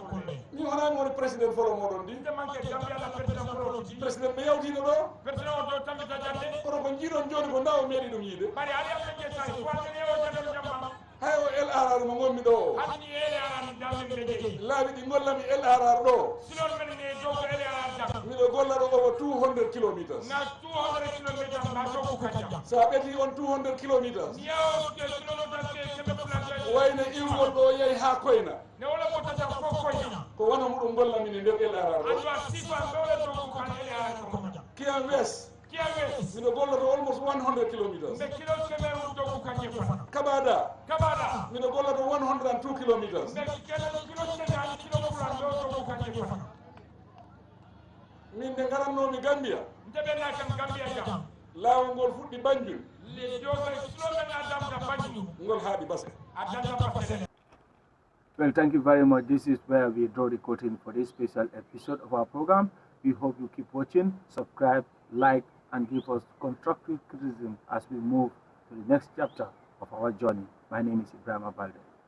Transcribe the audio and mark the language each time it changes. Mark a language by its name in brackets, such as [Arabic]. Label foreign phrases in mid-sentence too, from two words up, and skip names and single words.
[Fula] ko ni wonani woni président folo moɗon ndi de manque Gambia la président folo ndi président ɓe yawtino ɗo président o do tambita jande kono ko jiiɗon joni ko ndaw meeɗi ɗum yiide bari ari am ɓe sa foatene o jadol jamma hay o el arar mo gonmi ɗo o hani ele arar damen ɓe jeeyi laaɓi ɗi gollami el arar ɗo silon men ne dow ko ele arar dak miɗo golla ɗo [English] over 200 kilometers [Fula] na 200 kilometers ma dow ko kanja sa ɓeti on 200 kilometers yaw kilometers keme fulante wayno iwgol ɗo yeehi ha koyna ne wala ko tata ko koyna ko wona muɗum gollami ne nder el arar ɗo ando a sifa ɗowle dow ko kan ele arar ko kanja kiyan wes miɗo golloto [English] almost 100 kilometers [Fula] nde kilo keme dow ko kanje fana kabada miɗo golloto 102 kilometers nde kilo keme ani kilo fulan dow ko kanje fana min nde garannomi Gambia nde ɓenna kam Gambia jam laawol ngol fuɗɗi Banjul le jogo slogan adamta Banjul ngol haaɗi Basse adamta Basse. [English] Well, thank you very much. This is where we draw the curtain for this special episode of our program. We hope you keep watching, subscribe, like, and give us constructive criticism as we move to the next chapter of our journey. My name is Adama Barrow.